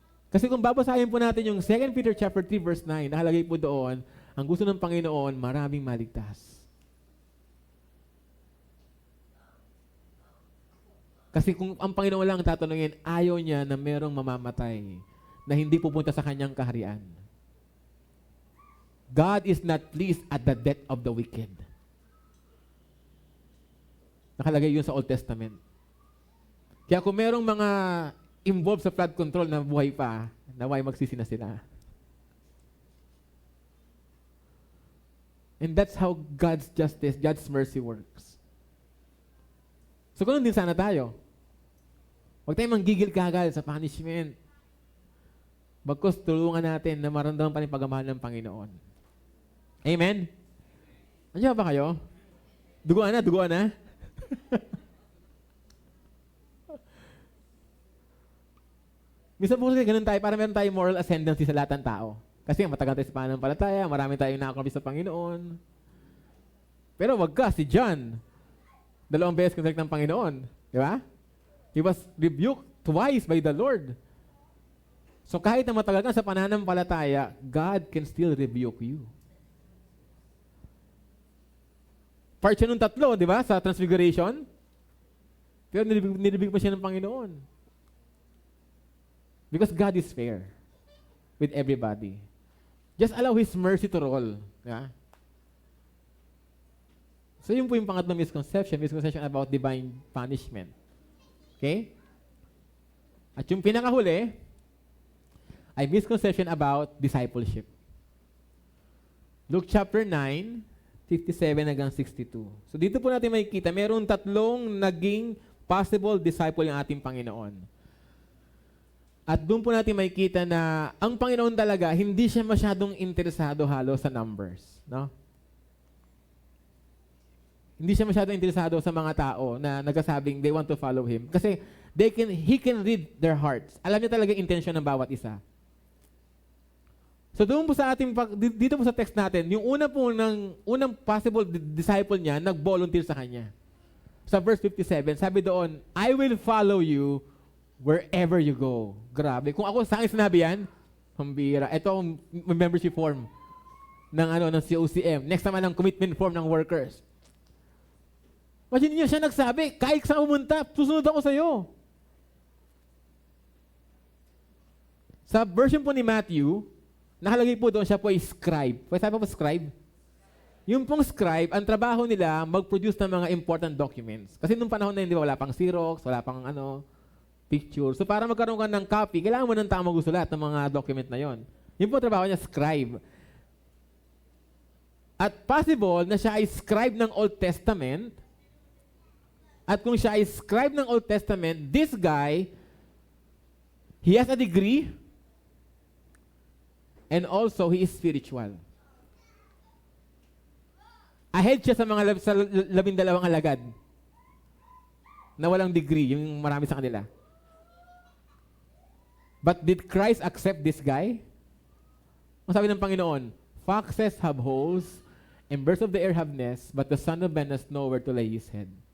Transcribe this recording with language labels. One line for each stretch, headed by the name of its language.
Filipino: Kasi kung babasahin po natin yung 2 Peter chapter 3 verse 9, nakalagay po doon, ang gusto ng Panginoon, maraming maligtas. Kasi kung ang Panginoon lang tatanungin, ayaw niya na merong mamamatay na hindi pupunta sa kanyang kaharian.
English: God is not pleased at the death of the wicked.
Filipino: Nakalagay yun sa Old Testament. Kaya kung merong mga involved sa flood control na buhay pa, naway magsisi na sila.
English: And that's how God's justice, God's mercy works.
Filipino: So ganun din sana tayo. Huwag tayong manggigil kagad sa punishment. Bagkus tulungan natin na maramdaman pa rin pagmamahal ng Panginoon. Amen? Andiyan ba kayo? Duguan na, duguan na. Minsan po kasi ganun tayo para meron tayong moral ascendancy sa lahat ng tao. Kasi matagal tayo sa pananampalataya, marami tayong nakakampi sa Panginoon. Pero wag ka, si John, 2 beses kinrek ng Panginoon. Di ba?
English: He was rebuked twice by the Lord.
Filipino: So kahit na matagal ka sa pananampalataya,
English: God can still rebuke you.
Filipino: Part siya nung 3, di ba? Sa Transfiguration. Pero nilibig pa siya ng Panginoon.
English: Because God is fair with everybody. Just allow His mercy to roll. Yeah?
Filipino: So yun po yung pangatlong misconception about divine punishment. Okay? At yung pinakahuli ay misconception about discipleship. Luke chapter 9, 57 hanggang 62. So dito po natin makikita, mayroong 3 naging possible disciple yung ating Panginoon. At doon po natin makikita na ang Panginoon talaga, hindi siya masyadong interesado halos sa numbers. No? Hindi siya masyadong interesado sa mga tao na nagsasabing
English: they want to follow Him. Kasi He can read their hearts.
Filipino: Alam niya talaga yung intention ng bawat isa. So doon po sa ating, dito po sa text natin, yung unang possible disciple niya, nag-volunteer sa Kanya. sa verse 57, sabi doon,
English: I will follow you wherever you go. Grabe.
Filipino: Kung ako, saan sinabi yan? Pambira. Ito ang membership form ng COCM. Next naman ang commitment form ng workers. Imagine niyo siya nagsabi, kahit saan pumunta, susunod ako sa'yo. Sa version po ni Matthew, nakalagay po doon siya po ay scribe. Pwede sabi po scribe? Yung pong scribe, ang trabaho nila, mag-produce ng mga important documents. Kasi nung panahon na yun, di ba, wala pang Xerox, wala pang picture. So para magkaroon ka ng copy, kailangan mo ng tao magsusulat ng mga document na yon. Yun po ang trabaho niya, scribe. At possible na siya ay scribe ng Old Testament. At kung siya ay scribe ng Old Testament,
English: this guy, he has a degree, and also he is spiritual.
Filipino: Ahead siya sa mga 12 alagad na walang degree, yung marami sa kanila.
English: But did Christ accept this guy?
Filipino: Ang sabi ng Panginoon,
English: foxes have holes, and birds of the air have nests, but the Son of Man has nowhere to lay his head.